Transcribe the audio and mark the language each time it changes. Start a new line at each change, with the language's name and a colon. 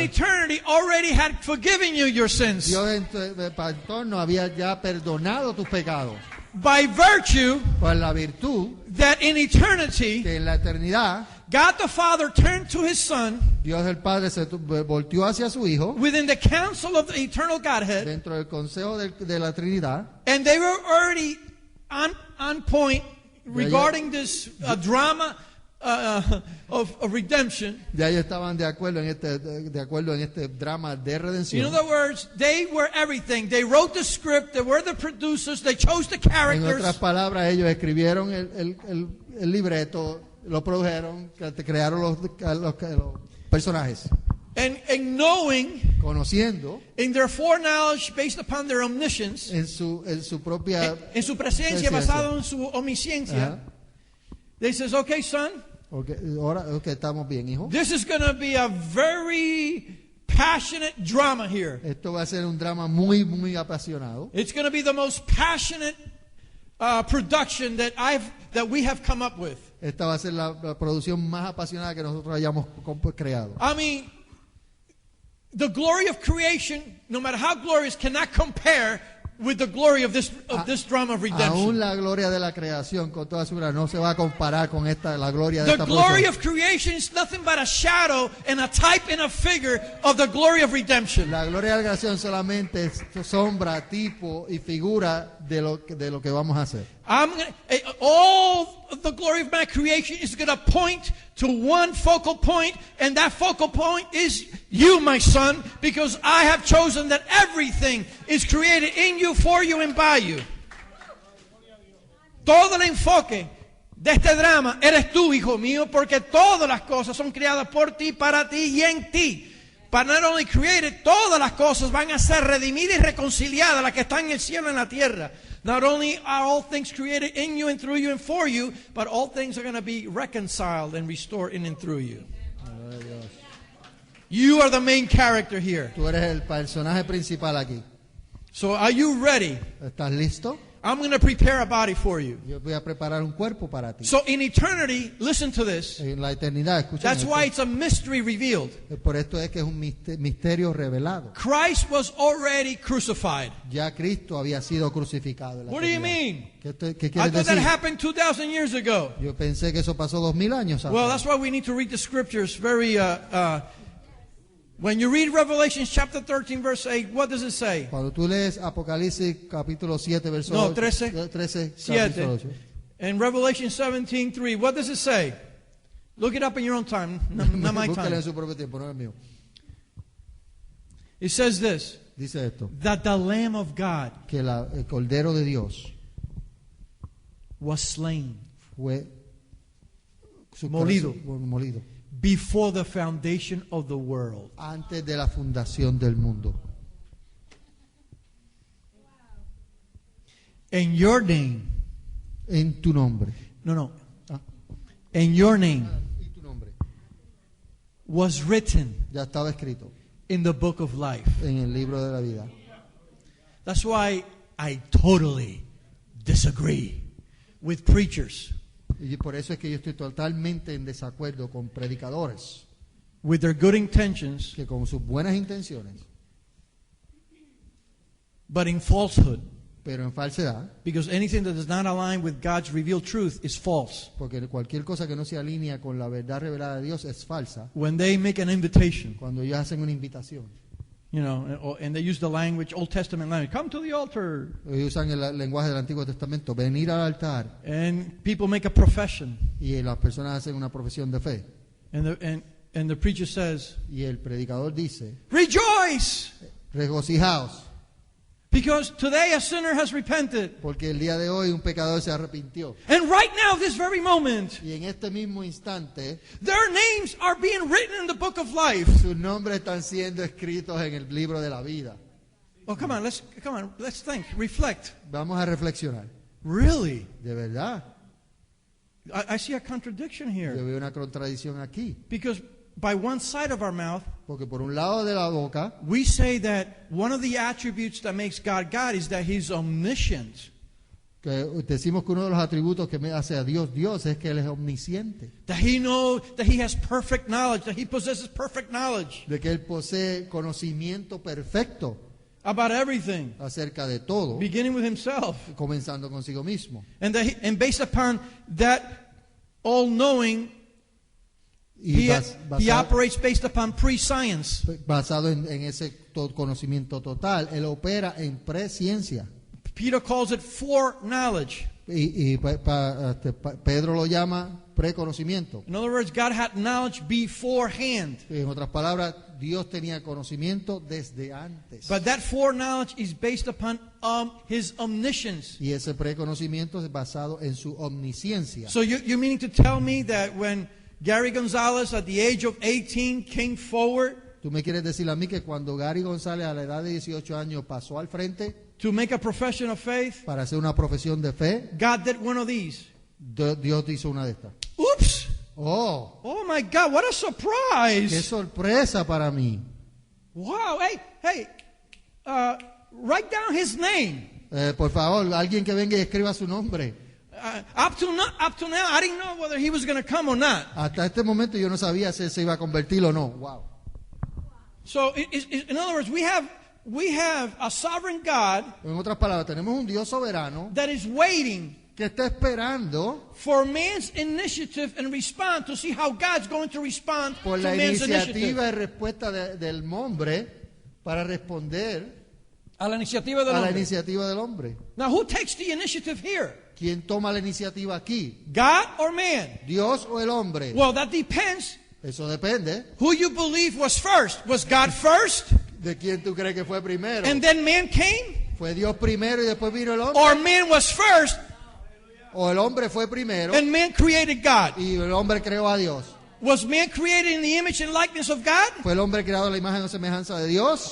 English: eternity already had forgiven you your sins
Spanish: Dios en tu entorno había ya perdonado tus pecados
English: by virtue
Spanish: por la virtud
English: that in eternity
Spanish: que en la eternidad
English: God the Father turned to his Son
Spanish: Dios el Padre se volteó hacia su Hijo
English: within the council of the eternal Godhead,
Spanish: dentro del consejo de la Trinidad,
English: and they were already on point regarding this drama of redemption.
Spanish: ya ellos estaban de acuerdo en este drama de
English: In
Spanish: redención.
English: other words, they were everything. They wrote the script, they were the producers, they chose the
Spanish: En
English: characters,
Spanish: otras palabras, ellos escribieron el libreto, lo produjeron, crearon los personajes,
English: and knowing
Spanish: conociendo
English: in their foreknowledge based upon their omniscience,
Spanish: en su propia en su presencia basado en su omnisciencia, Ajá.
English: they says, okay, son,
Spanish: ahora estamos bien, hijo.
English: this is going to be a very passionate drama here.
Spanish: Esto va a ser un drama muy, muy apasionado.
English: It's going to be the most passionate production that we have come up with.
Spanish: Esta va a ser la producción más apasionada que nosotros hayamos creado.
English: I mean, the glory of creation, no matter how glorious, cannot compare with the glory of this drama of redemption.
Spanish: Aún la gloria de la creación con toda su gloria no se va a comparar con la gloria de
English: The
Spanish: esta
English: glory
Spanish: producción.
English: of creation is nothing but a shadow and a type and a figure of the glory of redemption.
Spanish: La gloria de la creación solamente es sombra, tipo y figura de lo que vamos a hacer.
English: All of the glory of my creation is going to point to one focal point, and that focal point is you, my son, because I have chosen that everything is created in you, for you, and by you.
Spanish: Todo el enfoque de este drama eres tú, hijo mío, porque todas las cosas son creadas por ti, para ti y en ti.
English: But not only created,
Spanish: todas las cosas van a ser redimidas y reconciliadas, las que están en el cielo y en la tierra.
English: Not only are all things created in you and through you and for you, but all things are going to be reconciled and restored in and through you. You are the main character here.
Spanish: Tú eres el personaje principal aquí.
English: So are you ready?
Spanish: ¿Estás listo?
English: I'm going to prepare a body for you.
Spanish: Yo voy a preparar un cuerpo para ti.
English: So in eternity, listen to this.
Spanish: En la eternidad, escuchen
English: That's
Spanish: esto.
English: why it's a mystery revealed.
Spanish: Por esto es que es un misterio revelado.
English: Christ was already crucified.
Spanish: Ya Cristo había sido crucificado. En la
English: What do you
Spanish: eternidad.
English: mean?
Spanish: ¿Qué
English: I
Spanish: quieres
English: thought that
Spanish: decir?
English: happened 2,000 years ago.
Spanish: Yo pensé que eso pasó 2000 años
English: Well,
Spanish: atrás.
English: that's why we need to read the scriptures very. When you read Revelation chapter 13, verse 8, what does it say?
Spanish: Cuando tú lees Apocalipsis capítulo 7, verso No, 8, 13, capítulo 8.
English: And Revelation 17:3, what does it say? Look it up in your own time, not my
Spanish: Búscalo en
English: time.
Spanish: su propio tiempo, no es mío.
English: It says this,
Spanish: Dice esto,
English: that the Lamb of God
Spanish: que el Cordero de Dios
English: was slain
Spanish: fue Molido. molido
English: before the foundation of the world.
Spanish: antes de la fundación del mundo.
English: And your name,
Spanish: En tu nombre.
English: no, Ah, and your name
Spanish: y tu nombre.
English: was written
Spanish: Ya estaba escrito
English: in the book of life.
Spanish: en el libro de la vida.
English: That's why I totally disagree with preachers
Spanish: Y por eso es que yo estoy totalmente en desacuerdo con predicadores
English: with their good intentions,
Spanish: que con sus buenas intenciones,
English: but in falsehood.
Spanish: pero en falsedad,
English: Because anything that does not align with God's revealed truth is false.
Spanish: porque cualquier cosa que no se alinea con la verdad revelada de Dios es falsa.
English: When they make an invitation,
Spanish: Cuando ellos hacen una invitación,
English: you know, and they use the language, Old Testament language, come to the altar,
Spanish: ellos usan el lenguaje del Antiguo Testamento, venir al altar,
English: and people make a profession,
Spanish: y las personas hacen una profesión de fe.
English: and the preacher says,
Spanish: Y el predicador dice,
English: rejoice,
Spanish: regocijaos,
English: because today a sinner has repented.
Spanish: porque el día de hoy un pecador se arrepintió.
English: And right now, this very moment,
Spanish: Y en este mismo instante,
English: their names are being written in the book of life.
Spanish: sus nombres están siendo escritos en el libro de la vida.
English: Oh, come on, let's think, reflect.
Spanish: Vamos a reflexionar.
English: Really?
Spanish: De verdad,
English: I see a contradiction
Spanish: yo
English: here.
Spanish: veo una contradicción aquí.
English: Because by one side of our mouth,
Spanish: Porque por un lado de la boca,
English: we say that one of the attributes that makes God God is that He's omniscient.
Spanish: que decimos que uno de los atributos que me hace a Dios Dios es que Él es omnisciente.
English: That He knows, that He has perfect knowledge, that He possesses perfect knowledge
Spanish: De que Él posee conocimiento perfecto
English: about everything,
Spanish: acerca de todo,
English: beginning with Himself.
Spanish: comenzando consigo mismo.
English: And and based upon that all-knowing,
Spanish: Y
English: he operates based upon pre-science.
Spanish: basado en ese conocimiento total, Él opera en presciencia.
English: Peter calls it foreknowledge.
Spanish: Y Pedro lo llama preconocimiento.
English: In other words, God had knowledge beforehand.
Spanish: En otras palabras, Dios tenía conocimiento desde antes.
English: But that foreknowledge is based upon His omniscience.
Spanish: Y ese preconocimiento es basado en su omnisciencia.
English: So you're meaning to tell me that when Gary Gonzalez at the age of 18 came forward
Spanish: ¿Tú me quieres decir a mí que cuando Gary González a la edad de 18 años pasó al frente
English: to make a profession of faith,
Spanish: para hacer una profesión de fe,
English: God did one of these?
Spanish: Dios hizo una de estas? Oops! ¡Oh!
English: Oh my God, what a
Spanish: ¡Qué
English: surprise!
Spanish: sorpresa para mí!
English: Wow, hey, write down his name.
Spanish: Por favor, alguien que venga y escriba su nombre.
English: Up to now, I didn't know whether he was going to come or not.
Spanish: Hasta este momento yo no sabía si se iba a convertir o no. Wow.
English: So, in other words, we have a sovereign God
Spanish: En otras palabras, tenemos un Dios soberano
English: that is waiting
Spanish: que está esperando
English: for man's initiative and response to see how God's going to respond
Spanish: por
English: to
Spanish: la
English: man's
Spanish: iniciativa y respuesta del hombre para responder A la iniciativa del a la hombre. iniciativa del hombre.
English: Now, who takes the initiative here?
Spanish: ¿Quién toma la iniciativa aquí?
English: God or man?
Spanish: ¿Dios o el hombre?
English: Well, that depends
Spanish: Eso depende
English: who you believe was first. Was God first
Spanish: de quién tú crees que fue primero.
English: and then man came?
Spanish: ¿Fue Dios primero y después vino el hombre?
English: Or man was first
Spanish: ¿O el hombre fue primero
English: and man created God?
Spanish: y el hombre creó a Dios?
English: Was man created in the image and likeness of God?
Spanish: ¿Fue el hombre creado a la imagen o semejanza de Dios?